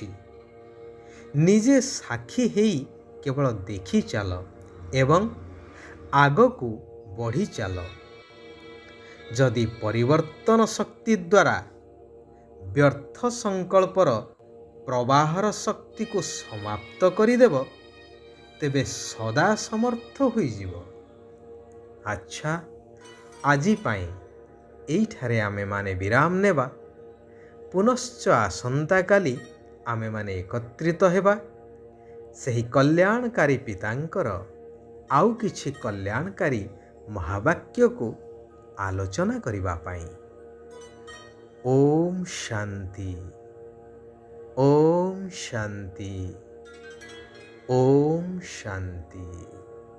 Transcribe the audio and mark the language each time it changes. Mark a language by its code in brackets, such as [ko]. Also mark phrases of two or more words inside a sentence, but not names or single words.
[or] ନିଜେ ସାକ୍ଷୀ ହୋଇ କେବଳ ଦେଖି ଚାଲ ଏବଂ ଆଗକୁ ବଢ଼ି ଚାଲ। ଯଦି ପରିବର୍ତ୍ତନ ଶକ୍ତି ଦ୍ୱାରା ବ୍ୟର୍ଥ ସଙ୍କଳ୍ପର ପ୍ରବାହର ଶକ୍ତି କୁ ସମାପ୍ତ କରିଦେବ ତେବେ ସଦା ସମର୍ଥ ହୋଇ ଯିବ। ଅଚ୍ଛା, ଆଜି ପାଇଁ ଏଇଠାରେ ଆମେ ମାନେ ବିରାମ ନେବା। ପୁନଶ୍ଚ ଆସନ୍ତା କାଲି ଆମେ ମାନେ ଏକତ୍ରିତ ହେବା ସେହି କଲ୍ୟାଣକାରୀ ପିତାଙ୍କର ଆଉ କିଛି କଲ୍ୟାଣକାରୀ ମହାବାକ୍ୟ କୁ ଆଲୋଚନା କରିବା ପାଇଁ। ଓମ୍ ଶାନ୍ତି। ଓମ୍ ଶାନ୍ତି। ଓମ୍ ଶାନ୍ତି।